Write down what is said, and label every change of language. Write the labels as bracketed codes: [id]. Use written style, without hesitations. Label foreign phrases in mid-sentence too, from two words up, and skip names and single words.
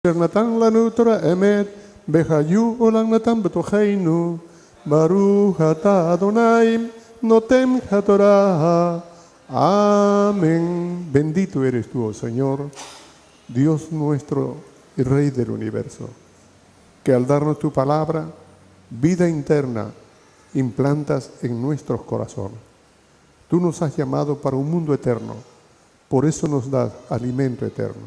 [he] נתן לנו תורת אמת, וחיי עולם נטע בתוכנו, ברוך אתה אדוני, נותן התורה. [es] Amén. Bendito eres tú, oh Señor, Dios nuestro y Rey del universo, que al darnos tu palabra, vida interna, implantas en nuestros corazones. Tú nos has llamado para un mundo eterno, por eso nos das alimento eterno.